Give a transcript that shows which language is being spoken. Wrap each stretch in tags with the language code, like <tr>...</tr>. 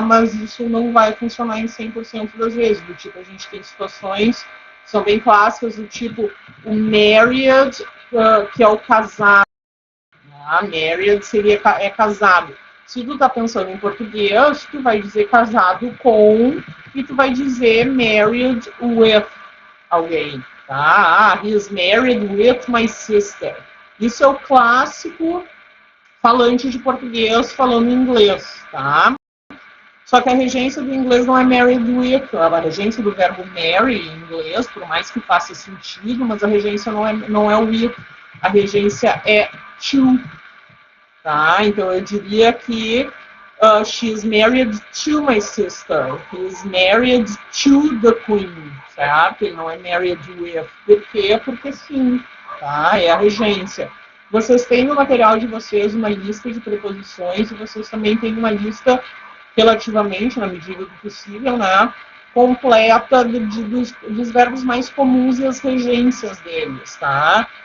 <pt>Mas isso não vai funcionar em 100% das vezes. Do tipo, a gente tem situações que são bem clássicas, do tipo o married, que é o casado. Tá? Married seria casado. Se tu tá pensando em português, tu vai dizer casado com e tu vai dizer</pt> <en>married with</en> <pt>alguém. Tá?</pt> <en>Ah, he's married with my sister.</en> <pt>Isso é o clássico falante de português falando inglês, tá? Só que a regência do inglês não é</pt> <en>married with,</en> <pt>a regência do verbo marry em inglês, por mais que faça sentido, mas a regência não é with, a regência é to, tá? Então eu diria que</pt> <en>she's married to my sister, he's married to the queen,</en> <pt>certo? Ele não é</pt> <en>married with.</en> <pt>Por quê? Porque sim, tá? É a regência. Vocês têm no material de vocês uma lista de preposições e vocês também têm uma lista relativamente, na medida do possível, né, completa dos verbos mais comuns e as regências deles, tá?</pt>